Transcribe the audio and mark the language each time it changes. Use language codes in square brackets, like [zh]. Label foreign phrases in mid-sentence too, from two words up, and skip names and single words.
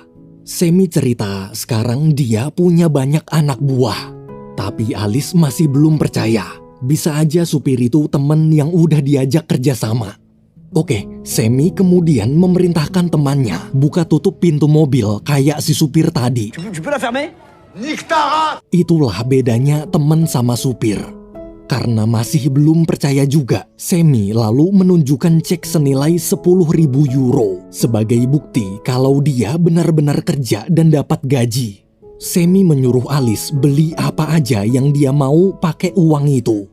[id] Semi cerita sekarang dia punya banyak anak buah. Tapi Alice masih belum percaya. Bisa aja supir itu temen yang udah diajak kerjasama. Oke, Semi kemudian memerintahkan temannya buka tutup pintu mobil kayak si supir tadi. [fr] Tu peux la fermer? Nique ta race! [id] Itulah bedanya teman sama supir. Karena masih belum percaya juga, Semi lalu menunjukkan cek senilai 10.000 euro sebagai bukti kalau dia benar-benar kerja dan dapat gaji. Semi menyuruh Alice beli apa aja yang dia mau pakai uang itu.